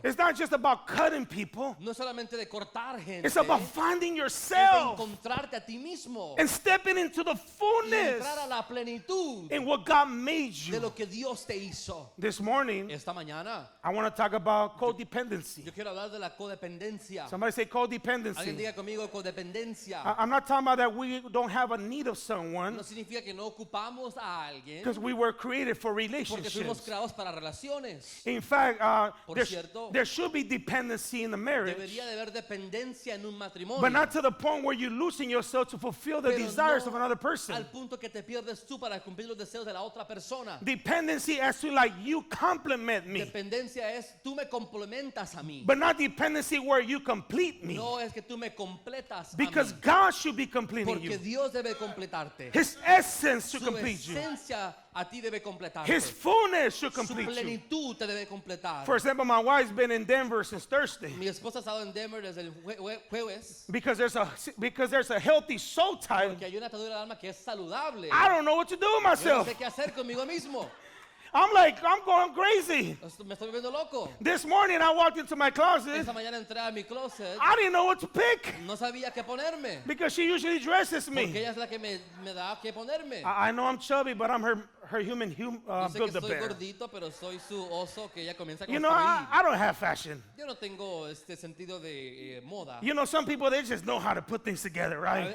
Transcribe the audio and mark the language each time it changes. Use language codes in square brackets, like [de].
[en] It's not just about cutting people. [es] No es solamente de cortar gente. [en] It's about finding [es] Es de [en] yourself [es] encontrarte a ti mismo. [en] and stepping into the [es] Y [en] fullness [es] entrar a la plenitud [en] in what God made [es] de [en] you. [es] lo que Dios te hizo. [en] This morning, [es] Esta mañana [en] I want to talk about codependency. [es] yo quiero hablar de la codependencia. [en] Somebody say [es] Alguien [en] codependency. [es] diga conmigo codependencia. [en] I'm not talking about that we don't have a need of someone, [es] No significa que no ocupamos a alguien [en] because we were created for [es] porque fuimos [en] relationships. [es] creados para relaciones. [en] In fact, [es] Por [en] there, [es] cierto, [en] there should be dependency in the marriage, [es] Debería de haber dependencia en un matrimonio. [en] but not to the point where you're losing yourself to fulfill the [es] pero [en] desires [es] no [en] of another person. [es] al punto que te pierdes tú para cumplir los deseos de la otra persona. [en] Dependency as to like you complement me, [es] Dependencia es tú me complementas a mí. [en] but not dependency where you complete me, [es] No es que tú me completas [en] because [es] a mí. [en] God should be completing [es] Porque [en] you. [es] Dios debe completarte. [en] His essence should [es] Su [en] complete you. [es] esencia a ti debe completarte. [en] His fullness should [es] Su [en] complete you. [es] plenitud te debe completar. [en] For example, my wife's been in Denver since Thursday [es] Mi esposa ha estado en Denver desde el jueves [en] because there's a healthy soul tie. [es] porque hay una atadura del alma que es saludable. [en] I don't know what to do with [es] Yo no [en] myself. [es] sé qué hacer conmigo mismo. [en] I'm going crazy. [es] Me estoy volviendo loco. [en] This morning I walked into my closet. [es] Esta mañana entré a mi closet. [en] I didn't know what to pick [es] No sabía qué ponerme. [en] because she usually dresses [es] Porque [en] me. [es] ella es la que me da qué ponerme. [en] I know I'm chubby, but I'm her human [es] Yo sé que estoy [en] Build-A-Bear. [es] gordito, pero soy su oso que ella comienza a [en] You know, [es] construir. [en] I don't have fashion. [es] Yo no tengo este sentido de moda. [en] You know, some people, they just know how to put things together, right?